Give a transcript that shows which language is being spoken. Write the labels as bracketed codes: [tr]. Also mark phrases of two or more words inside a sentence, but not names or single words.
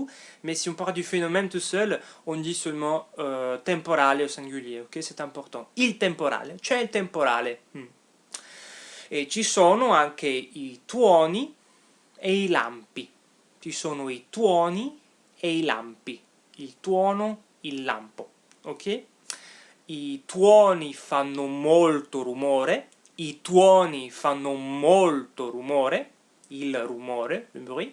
[fr] Mais si on parle du phénomène tout seul, on dit seulement temporale au singulier, ok? C'est important. [it] Il temporale, c'è il temporale. E ci sono anche i tuoni e i lampi. Ci sono i tuoni e i lampi. Il tuono, il lampo. ok? I tuoni fanno molto rumore, i tuoni fanno molto rumore, il rumore, [fr] le bruit.